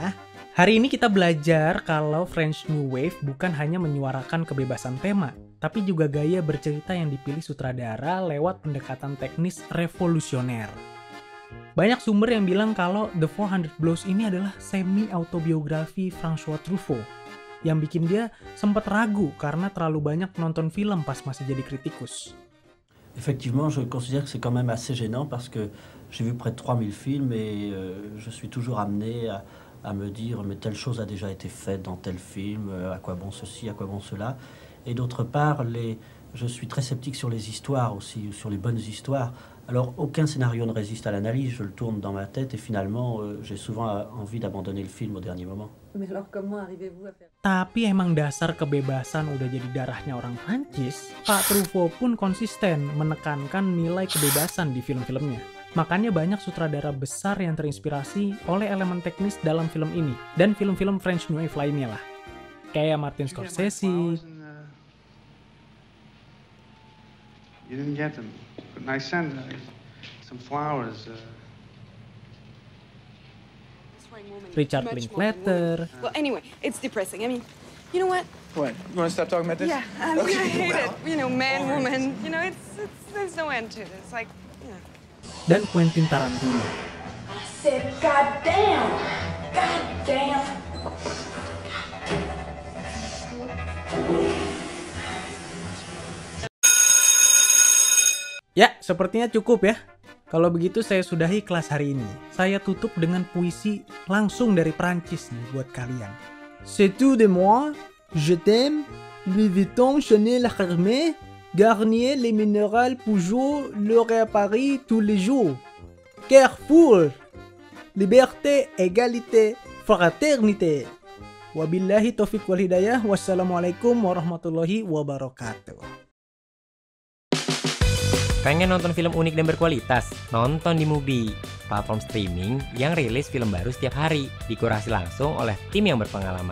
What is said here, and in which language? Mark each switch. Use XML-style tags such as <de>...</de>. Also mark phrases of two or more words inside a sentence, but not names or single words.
<id>Hari ini kita belajar kalau</id> <en>French New Wave</en> <id>bukan hanya menyuarakan kebebasan tema, tapi juga gaya bercerita yang dipilih sutradara lewat pendekatan teknis revolusioner. Banyak sumber yang bilang kalau The 400 Blows ini adalah semi-autobiografi François Truffaut. yang bikin dia sempat ragu karena terlalu banyak nonton film pas masih jadi kritikus.</id> <fr>Effectivement, je considère que c'est quand même assez gênant parce que j'ai vu près de 3000 films et je suis toujours amené à me dire mais telle chose a déjà été faite dans tel film, à quoi bon ceci, à quoi bon cela. Et d'autre part, je suis très sceptique sur les histoires aussi, sur les bonnes histoires. Alors aucun scénario ne résiste à l'analyse, je le tourne dans ma tête et finalement j'ai souvent envie d'abandonner le film au dernier moment. Mais alors comment arrivez-vous à faire...</fr> <id>Tapi emang dasar kebebasan udah jadi darahnya orang Prancis, Pak Truffaut pun konsisten menekankan nilai kebebasan di film-filmnya. Makanya banyak sutradara besar yang terinspirasi oleh elemen teknis dalam film ini dan film-film</id> <en>French New Wave</en> <id>lainnya lah. Kayak Martin Scorsese,</id> <en>You didn't get them. But I sent some flowers. Richard Linklater, Well, anyway, it's depressing. I mean, you know what? What? You want to stop talking about this? Yeah, I mean, I hate it. You know, man, woman. You know, there's no end to it. It's like, you know.</en> <id>dan Quentin Tarantino.</id> <en>I said, God damn! God damn!</en> <id>Ya, sepertinya cukup ya. Kalau begitu saya sudahi kelas hari ini. Saya tutup dengan puisi langsung dari Prancis nih buat kalian.</id> <fr>C'est tout de moi, je t'aime, Louis Vuitton, Chanel, Hermès, Garnier, les Minerales, Peugeot, L'Oréal Paris, tous les jours. Carrefour, liberté, égalité, fraternité.</fr> <ar>وبالله التوفيق والهداية. والسلام عليكم ورحمة الله وبركاته.</ar> <id>Pengen nonton film unik dan berkualitas? Nonton di Mubi, platform streaming yang rilis film baru setiap hari, dikurasi langsung oleh tim yang berpengalaman.</id>